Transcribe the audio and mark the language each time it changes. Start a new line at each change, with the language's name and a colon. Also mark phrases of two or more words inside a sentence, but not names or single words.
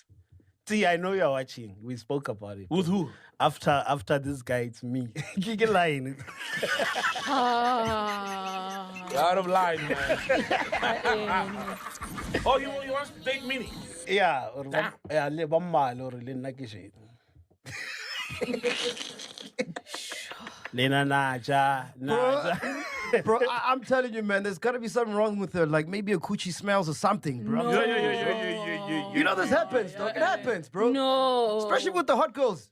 English: See, I know you're watching. We spoke about it. With who? After this guy, it's me. Kiki line. You're out of line, man. Oh, you want to date Minnie? Yeah, or Damn. yeah,
Tswana: le ba mmalwa or le nna ke shit. Lena naja.
English: Bro, I'm telling you, man, there's got to be something wrong with her. Like maybe a coochie smells or something, bro. No. Yeah. You know this happens, dog. It happens, bro. No. Especially with the hot girls.